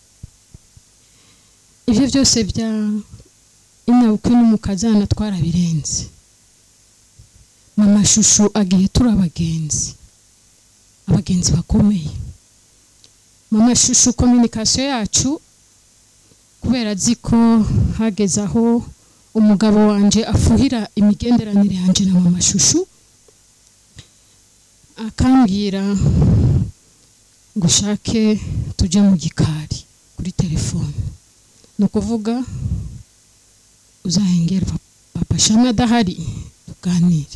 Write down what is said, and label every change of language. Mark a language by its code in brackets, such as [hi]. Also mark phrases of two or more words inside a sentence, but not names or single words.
[rn] Ivyo byose bya inyabukwe n'umukazana twarabirenze mama shusho agiye turabagenzi bakomeye. Mama shusho communication yacu kubera ziko hageze aho umugabo wanje afuhira imigenderanire yanje na mama shusho akambwira gushake tuje mu gikari kuri telefone no kuvuga uzahengera papa Shana adahari tuganire.